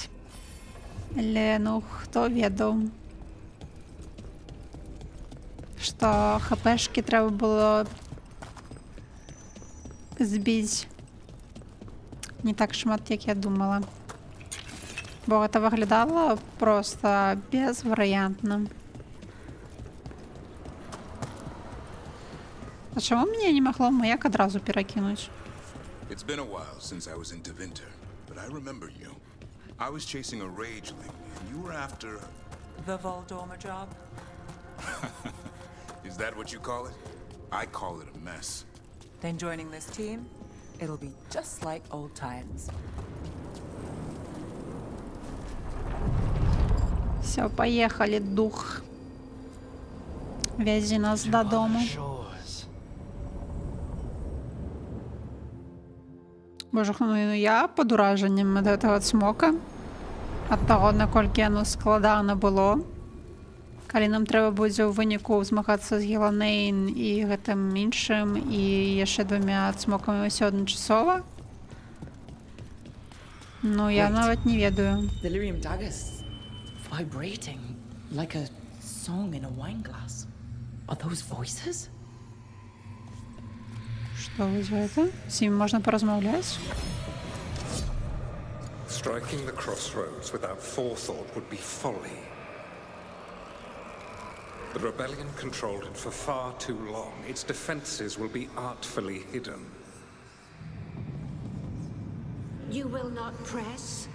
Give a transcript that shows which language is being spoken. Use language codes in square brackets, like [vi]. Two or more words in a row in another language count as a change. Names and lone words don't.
[be] Але, ну, хто ведаў, што хпшкі трэба было збіць не так шмат, як я думала. Бо гэта выглядала проста безварыянтна. А чаму мне не магло маяк адразу перакінуць? [en] It's been a while since I was in Devinter, but I remember you. I was chasing a rageling, and you were after... The Voldorma job? Is that what you call it? I call it a mess. Then joining this team, it'll be just like old times. [ru] Все, поехали, дух. [uk] Вези нас додому. [en] Shores. [be] Боже, ну я [uk] під ураженням [be] ад гэтага цмока. Ад таго, наколькі яно складана было. Калі нам трэба будзе ў выніку змагацца з Геланейн і гэтым іншым і яшчэ двумя цмокамі ўсё адначасова. Ну, я нават не ведаю. [en] Delirium daggers vibrating like a song in a wine glass. Are those voices? [be] Што вось гэта? З імі можна паразмаўляць? [en] Striking the crossroads without forethought would be folly. The rebellion controlled it for far too long. Its defenses will be artfully hidden. You will not press.